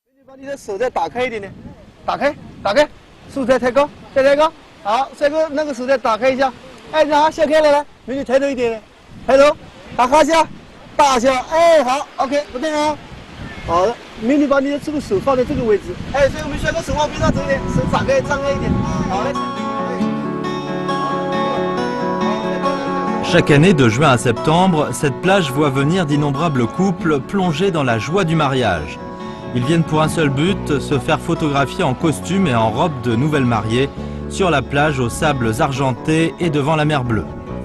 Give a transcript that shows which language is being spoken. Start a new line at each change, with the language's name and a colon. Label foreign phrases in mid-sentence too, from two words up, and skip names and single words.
Chinese: 把你的手再打开一点点，打开，打开，速度再抬高，再抬高，好，那个手再打开一下，哎，然后掀开来，来，美女抬头一点点，抬头，打花笑，大笑，哎，好 ，OK， 不动啊，好的，美女把你的这个手放在这个位置，哎，所以我们旋个手往边上走一点，手张开一点，好嘞。
French: Chaque année, de juin à septembre, cette plage voit venir d'innombrables couples plongés dans la joie du mariage. Ils viennent pour un seul but, se faire photographier en costume et en robe de nouvelles mariées sur la plage aux sables argentés et devant la mer bleue.